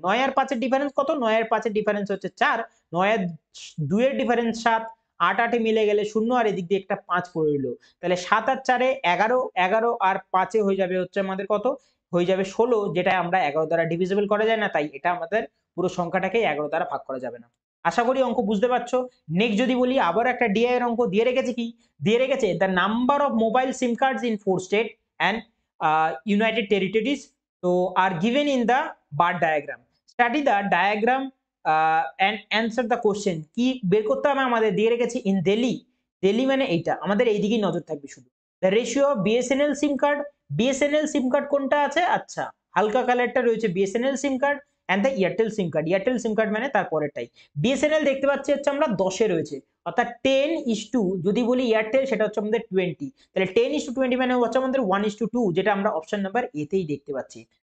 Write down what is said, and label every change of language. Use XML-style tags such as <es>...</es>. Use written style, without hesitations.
<bn>9 আর 5 এর ডিফারেন্স কত? 9 আর 5 এর ডিফারেন্স হচ্ছে 4, 9 আর 2 এর ডিফারেন্স 7, 8 8 এ মিলে গেলে 0, আর এদিক দিয়ে একটা 5 পড়ে রইল। তাহলে 7 আর 4 এ 11, 11 আর 5 এ হয়ে যাবে হচ্ছে আমাদের কত? হয়ে যাবে 16, যেটা আমরা 11 দ্বারা ডিভিজিবল করা যায় না, তাই এটা আমাদের পুরো সংখ্যাটাকে 11 দ্বারা ভাগ করা যাবে না। আশা করি অঙ্ক বুঝতে পারছো। নেক্সট যদি বলি আবার একটা ডিআই এর অঙ্ক দিয়ে রেখেছে, কি দিয়ে রেখেছে?</bn> <en>The number of mobile SIM cards in 4 state and United Territories so are given in the bar diagram. Study the diagram and answer the question.</en> <bn>কি বের করতে হবে আমাদের? দিয়ে রেখেছি ইন দিল্লি। দিল্লি মানে এইটা, আমাদের এইদিকেই নজর থাকবে শুধু।</bn> <en>the ratio of BSNL sim card,</en> <bn>BSNL SIM card কোনটা আছে? আচ্ছা, হালকা কালারটা রয়েছে BSNL SIM card,</bn> <en>And the Airtel sim card.</en> <bn>Airtel SIM card মানে তারপরেরটাই। বিএসএনএল দেখতে পাচ্ছি হচ্ছে আমরা 10 এ রয়েছে, অর্থাৎ 10:2, যদি বলি এয়ারটেল সেটা হচ্ছে আমাদের 20, তাহলে 10:20 মানে হচ্ছে আমাদের 1:2, যেটা আমরা অপশন নাম্বার এ তেই দেখতে পাচ্ছি।</bn>